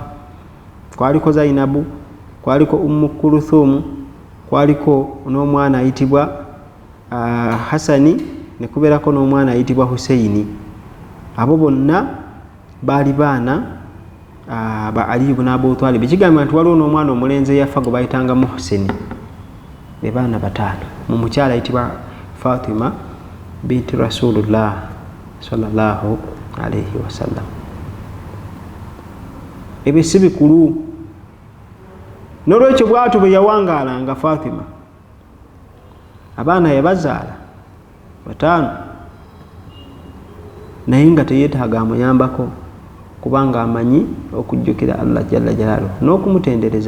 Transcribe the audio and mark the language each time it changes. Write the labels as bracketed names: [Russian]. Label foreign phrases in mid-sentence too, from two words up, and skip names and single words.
[Ganda] Kwaliko Zainabu, kwaliko Ummu Kulthum, kwaliko n'omwana ayitibwa Hasani, ne kubeerako n'omwana ayitibwa Husaini. Abo bonna baali baana ba Ali ibn Abu Talib. Ekigamba nti waliwo n'omwana omulenzi eyafa gwe bayitanga Muhsini. Be baana 5 mu mukyala ayitibwa Fatima binti Rasulullah [Arabic] صلى الله عليه وسلم. [Ganda] Ebyo si bikulu. Nolwekyo bw'atyo bwe yawangaalanga Fatima, abaana yabazaala 5 naye nga teyeetaaga amuyambako, kubanga amanyi okujjukira Allah [Arabic] جل جلاله [Ganda] n'okumutendereza.